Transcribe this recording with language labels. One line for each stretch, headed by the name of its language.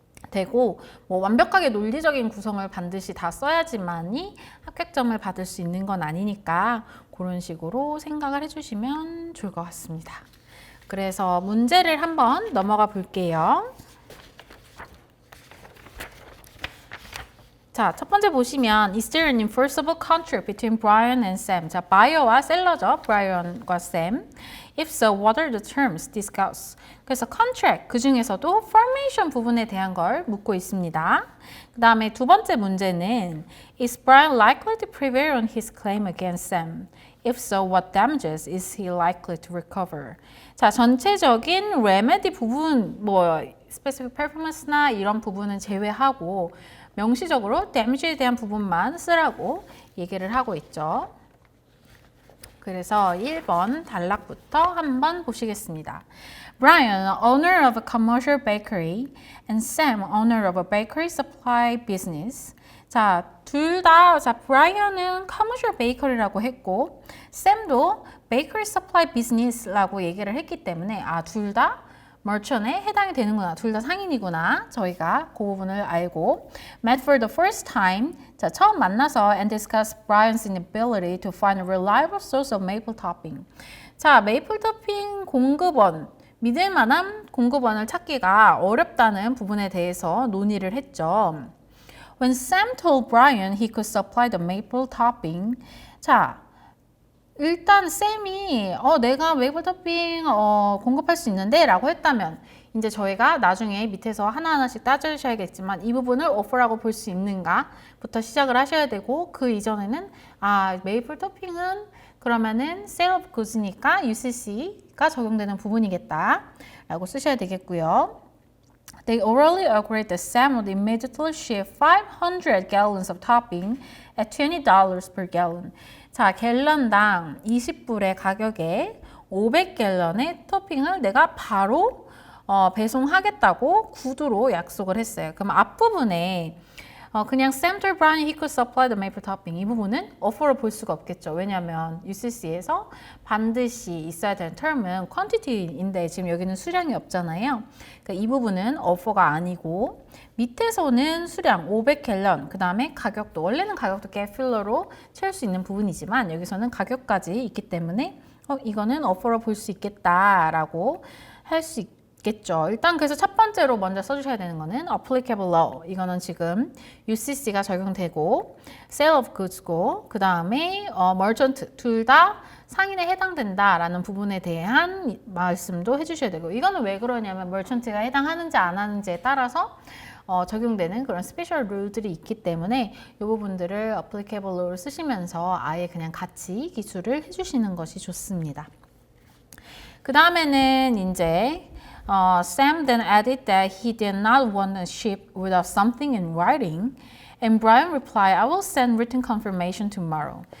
Korean: 되고, 뭐 완벽하게 논리적인 구성을 반드시 다 써야지만이 합격점을 받을 수 있는 건 아니니까 그런 식으로 생각을 해주시면 좋을 것 같습니다. 그래서 문제를 한번 넘어가 볼게요. 자, 첫 번째 보시면
English: Is there an enforceable contract between Brian and Sam?
Korean: 자, 바이어와 셀러죠. Brian과 Sam.
English: If so, what are the terms discussed?
Korean: 그래서 contract, 그 중에서도 formation 부분에 대한 걸 묻고 있습니다. 그 다음에 두 번째 문제는
English: Is Brian likely to prevail on his claim against Sam? If so, what damages is he likely to recover?
Korean: 자, 전체적인 remedy 부분, 뭐 specific performance나 이런 부분은 제외하고 명시적으로 damage에 대한 부분만 쓰라고 얘기를 하고 있죠. 그래서 1번 단락부터 한번 보시겠습니다.
English: Brian, owner of a commercial bakery, and Sam, owner of a bakery supply business.
Korean: 자, 둘 다, 자, 브라이언은
English: commercial bakery
Korean: 라고 했고, 샘도
English: bakery supply business
Korean: 라고 얘기를 했기 때문에, 둘 다 merchant에 해당이 되는구나. 둘 다 상인이구나. 저희가 그 부분을 알고,
English: met for the first time.
Korean: 자, 처음 만나서
English: and discuss Brian's inability to find a reliable source of maple topping.
Korean: 자, 메이플 토핑 공급원 믿을 만한 공급원을 찾기가 어렵다는 부분에 대해서 논의를 했죠.
English: When Sam told Brian he could supply the maple topping.
Korean: 자, 일단 쌤이 내가 메이플 토핑 공급할 수 있는데 라고 했다면 이제 저희가 나중에 밑에서 하나하나씩 따져주셔야겠지만 이 부분을 오퍼라고 볼 수 있는가 부터 시작을 하셔야 되고 그 이전에는 메이플 토핑은 그러면은 sale of goods니까 UCC가 적용되는 부분이겠다 라고 쓰셔야 되겠고요.
English: They orally agreed that Sam would immediately ship 500 gallons of topping at $20 per gallon.
Korean: 자, 갤런당 20불의 가격에 500갤런의 토핑을 내가 바로 배송하겠다고 구두로 약속을 했어요. 그럼 앞부분에 그냥
English: Sam told Brian he could supply the maple topping
Korean: 이 부분은 offer로 볼 수가 없겠죠. 왜냐하면 UCC에서 반드시 있어야 되는 term은 quantity인데 지금 여기는 수량이 없잖아요. 그러니까 이 부분은 offer가 아니고 밑에서는 수량 500갤런 그 다음에 가격도 원래는 가격도 get filler로 채울 수 있는 부분이지만 여기서는 가격까지 있기 때문에 이거는 offer로 볼 수 있겠다라고 할 수 있겠죠. 일단 그래서 첫 번째로 먼저 써주셔야 되는 거는 applicable law. 이거는 지금 UCC가 적용되고 sale of goods고 그 다음에 merchant 둘 다 상인에 해당된다라는 부분에 대한 말씀도 해주셔야 되고 이거는 왜 그러냐면 merchant가 해당하는지 안 하는지에 따라서 적용되는 그런 스페셜 룰들이 있기 때문에 이 부분들을 applicable law를 쓰시면서 아예 그냥 같이 기술을 해주시는 것이 좋습니다. 그 다음에는 이제
English: Sam then added that he did not want a ship without something in writing. And Brian replied, I will send written confirmation tomorrow.